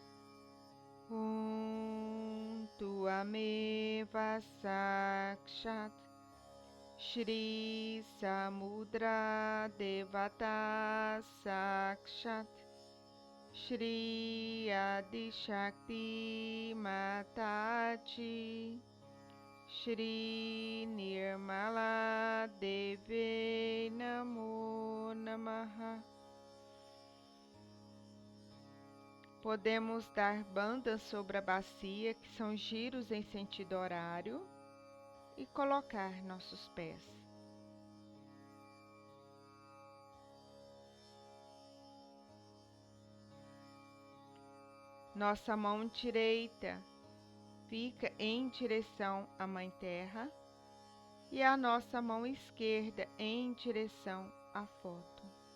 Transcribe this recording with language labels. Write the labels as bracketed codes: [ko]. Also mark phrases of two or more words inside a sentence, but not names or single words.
[sa] त्वमेव साक्षात् श्री समुद्र देवता साक्षात् श्री आदि शक्ति माताजी श्री निर्मला देव्यै नमो नमः. [pt] Podemos dar bandas sobre a bacia, que são giros em sentido horário, e colocar nossos pés. Nossa mão direita fica em direção à Mãe Terra e a nossa mão esquerda em direção à foto.